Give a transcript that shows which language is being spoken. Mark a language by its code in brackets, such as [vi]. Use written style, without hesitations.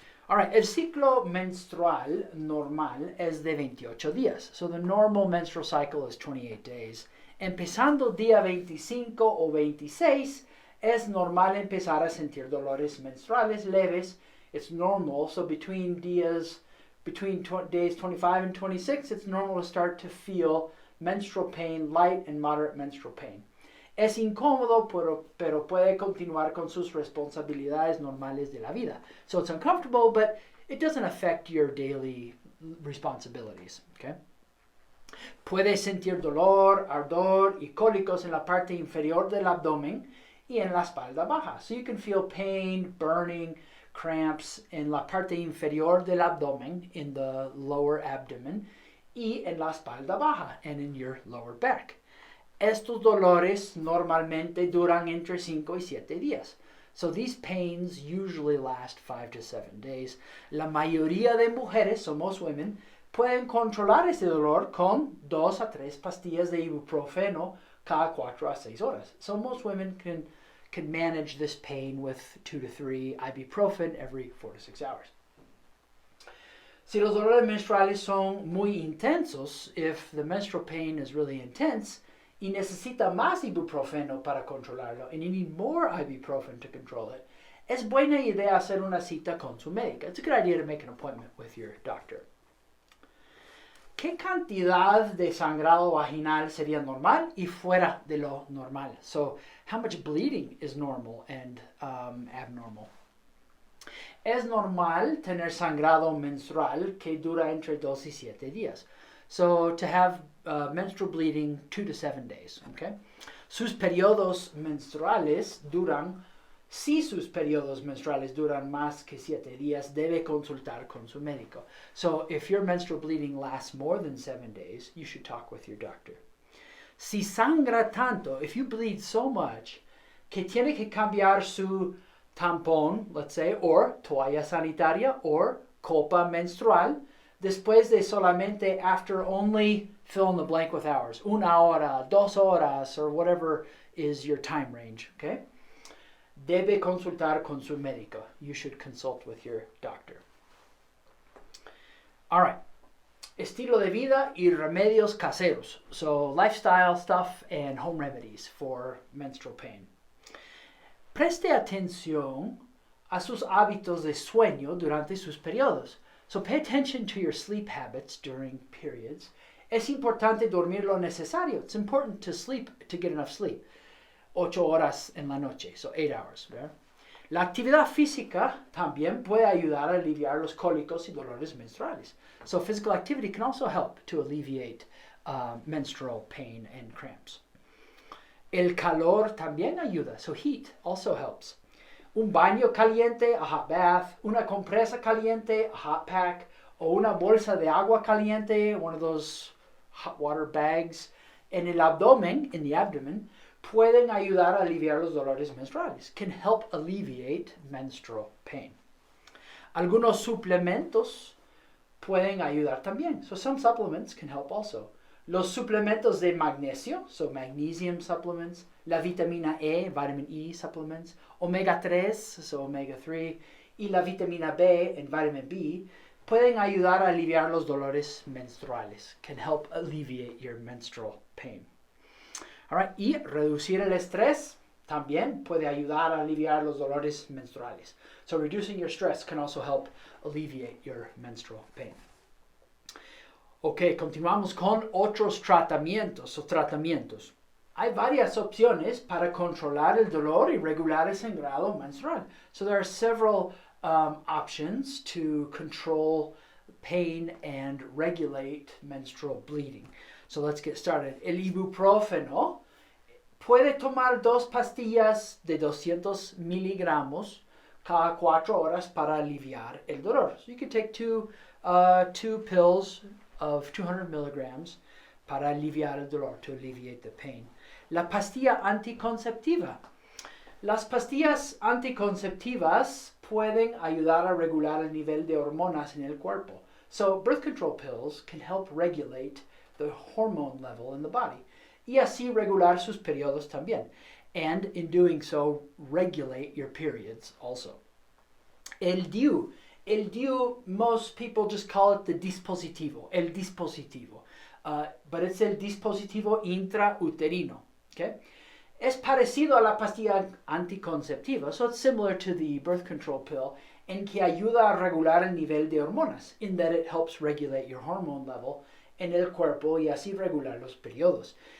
[en] All right, [es] el ciclo menstrual normal es de 28 días. [en] So the normal menstrual cycle is 28 days. [es] Empezando día 25 o 26, es normal empezar a sentir dolores menstruales leves. [en] It's normal, so between days 25 and 26, it's normal to start to feel menstrual pain, light and moderate menstrual pain. [es] Es incómodo, pero puede continuar con sus responsabilidades normales de la vida. [en] So it's uncomfortable, but it doesn't affect your daily responsibilities. Okay? [es] Puede sentir dolor, ardor y cólicos en la parte inferior del abdomen y en la espalda baja. [en] So you can feel pain, burning, cramps [es] en la parte inferior del abdomen, [en] in the lower abdomen, [es] y en la espalda baja, [en] and in your lower back. [es] Estos dolores normalmente duran entre 5 y 7 días. [en] So these pains usually last 5 to 7 days. [es] La mayoría de mujeres, [en] so most women, [es] pueden controlar ese dolor con 2 a 3 pastillas de ibuprofeno cada 4 a 6 horas. [en] So most women can manage this pain with 2 to 3 ibuprofen every 4 to 6 hours. [es] Si los dolores menstruales son muy intensos, [en] if the menstrual pain is really intense, [es] y necesita más ibuprofeno para controlarlo, [en] and you need more ibuprofen to control it, [es] es buena idea hacer una cita con su médica. [en] It's a good idea to make an appointment with your doctor. [es] ¿Qué cantidad de sangrado vaginal sería normal y fuera de lo normal? [en] So, how much bleeding is normal and abnormal? [es] Es normal tener sangrado menstrual que dura entre 2 y 7 días. [en] So to have menstrual bleeding 2 to 7 days, okay? [es] sus periodos menstruales duran Si sus periodos menstruales duran más que 7 días, debe consultar con su médico. [en] So if your menstrual bleeding lasts more than 7 days, you should talk with your doctor. [es] Si sangra tanto, [en] if you bleed so much, [es] que tiene que cambiar su tampón, [en] let's say, or [es] toalla sanitaria, [en] or [es] copa menstrual, después de solamente [en] after only fill in the blank with hours, [es] 1 hora, 2 horas, [en] or whatever is your time range, okay? [es] Debe consultar con su médico. [en] You should consult with your doctor. All right. [es] Estilo de vida y remedios caseros. [en] So lifestyle stuff and home remedies for menstrual pain. [es] Preste atención a sus hábitos de sueño durante sus periodos. [en] So pay attention to your sleep habits during periods. [es] Es importante dormir lo necesario. [en] It's important to sleep, to get enough sleep. [es] 8 horas en la noche, [en] so 8 hours. [es] ¿Verdad? La actividad física también puede ayudar a aliviar los cólicos y dolores menstruales. [en] So physical activity can also help to alleviate menstrual pain and cramps. [es] El calor también ayuda, [en] so heat also helps. [es] Un baño caliente, [en] a hot bath, [es] una compresa caliente, [en] a hot pack, [es] o una bolsa de agua caliente, [en] one of those hot water bags, [es] en el abdomen, [en] in the abdomen, [es] pueden ayudar a aliviar los dolores menstruales, [en] can help alleviate menstrual pain. [es] Algunos suplementos pueden ayudar también. [en] So some supplements can help also. [es] Los suplementos de magnesio, [en] so magnesium supplements, [es] la vitamina E, [en] vitamin E supplements, [es] omega 3, [en] so omega 3, [es] y la vitamina B [en] and vitamin B [es] pueden ayudar a aliviar los dolores menstruales, [en] can help alleviate your menstrual pain. All right, [es] y reducir el estrés también puede ayudar a aliviar los dolores menstruales. [en] So reducing your stress can also help alleviate your menstrual pain. [es] Ok, continuamos con otros tratamientos o tratamientos. Hay varias opciones para controlar el dolor y regular el sangrado menstrual. [en] So there are several options to control pain and regulate menstrual bleeding. So let's get started. [es] El ibuprofeno puede tomar 2 pastillas de 200 miligramos cada 4 horas para aliviar el dolor. [en] So you can take two pills of 200 milligrams [es] para aliviar el dolor, [en] to alleviate the pain. [es] La pastilla anticonceptiva. Las pastillas anticonceptivas pueden ayudar a regular el nivel de hormonas en el cuerpo. [en] So birth control pills can help regulate the hormone level in the body. [es] Y así regular sus periodos también. [en] And in doing so, regulate your periods also. [es] El DIU. El DIU, [en] most people just call it the dispositivo. [es] El dispositivo. [en] But it's [es] el dispositivo intrauterino. Okay? Es parecido a la pastilla anticonceptiva. [en] So it's similar to the birth control pill. [es] En que ayuda a regular el nivel de hormonas. [en] In that it helps regulate your hormone level [es] en el cuerpo y así regular los periodos.